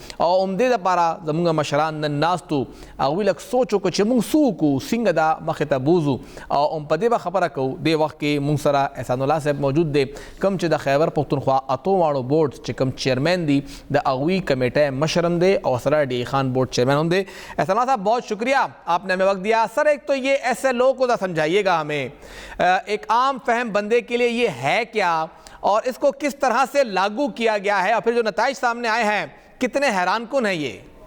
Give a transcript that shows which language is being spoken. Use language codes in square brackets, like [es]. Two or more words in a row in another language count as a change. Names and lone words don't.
[ps] او همدې دپاره زمونږ مشران نن ناست وو، هغوی لږ سوچ وکړو چې مونږ څه وکړو، څنګه دا مخې ته بوځو او هم په دې به خبره کوو. دې وخت کې مونږ سره احسان الله صاحب موجود دی کوم چې د خیبر پښتونخوا اتو واړو بورډ چې کوم چیئرمین دی د هغوی کمیټه مشر هم دی او سره ڈی خان [en] board chairman [ps] هم دی. [ur] احسان اللہ صاحب بہت شکریہ آپ نے ہمیں وقت دیا. سر ایک تو یہ ایسے لوگوں کو سمجھائیے گا ہمیں، ایک عام فہم بندے کے لیے یہ ہے کیا اور اس کو کس طرح سے لاگو کیا گیا ہے اور پھر جو نتائج سامنے آئے ہیں کتنے حیران کن ہیں یہ؟